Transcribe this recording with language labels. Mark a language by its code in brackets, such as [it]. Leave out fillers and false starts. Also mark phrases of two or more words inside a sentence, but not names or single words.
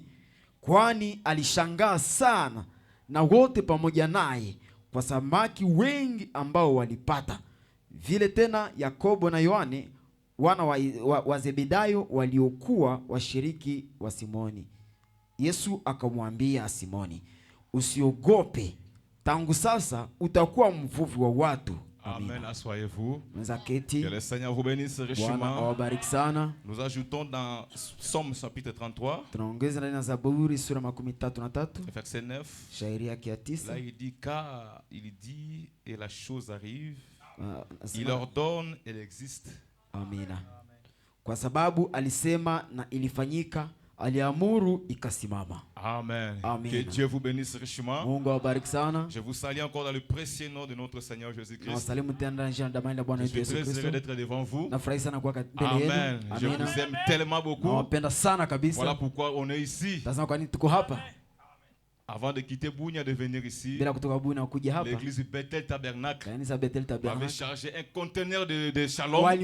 [sw] Kwani alishangaa sana na wote pamoja naye kwa samaki wengi ambao walipata. Vile tena Yakobo na Yohane wana wa Zebedayo waliokuwa washiriki wa Simoni. Yesu akamwambia Simoni, usiogope, tangu sasa utakuwa mvuvi wa watu. [fr] Amen. Asseyez-vous. Que le Seigneur vous bénisse richement. Nous ajoutons dans Psaume chapitre 33, verset 9. Là il dit, car il dit et la chose arrive, il ordonne, elle existe. [sw] Amina. Kwa sababu alisema na ilifanyika, aliamuru ikasimama. [fr] Amen. Amen. Que Dieu vous bénisse richement. [sw] Mungu awabariki sana. [fr] Je vous salue encore dans le précieux nom de notre Seigneur Jésus-Christ. Je suis très heureux d'être devant vous. Amen. Je vous aime tellement beaucoup. Voilà pourquoi on est ici. Avant de quitter Bunia, de venir ici, l'église Bethel Tabernacle avait chargé un conteneur de shalom.